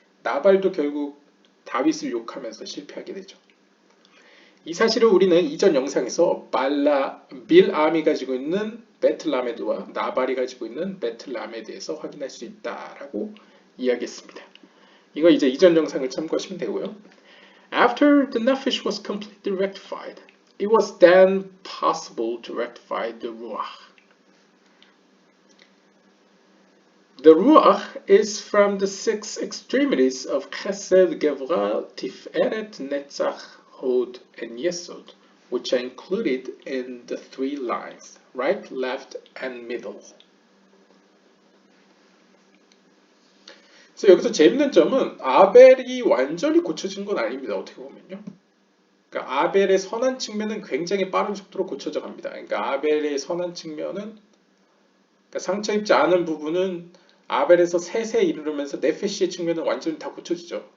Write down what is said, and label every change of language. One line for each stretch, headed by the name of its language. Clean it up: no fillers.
Korean: 나발도 결국 다윗을 욕하면서 실패하게 되죠. 이 사실을 우리는 이전 영상에서 빌암이 가지고 있는 베틀라메드와 나발이 가지고 있는 베틀라메드에서 확인할 수 있다라고 이야기했습니다. 이거 이제 이전 영상을 참고하시면 되고요.
English: After the nephesh was completely rectified, it was then possible to rectify the ruach. The ruach is from the six extremities of chesed, gevurah, tiferet, netzach, hod, and yesod, which are included in the three lines, right, left, and middle.
Korean: 그래서 여기서 재밌는 점은 아벨이 완전히 고쳐진 건 아닙니다. 어떻게 보면요. 그러니까 아벨의 선한 측면은 굉장히 빠른 속도로 고쳐져 갑니다. 그러니까 아벨의 선한 측면은 그러니까 상처 입지 않은 부분은 아벨에서 셋에 이르르면서 네페시의 측면은 완전히 다 고쳐지죠.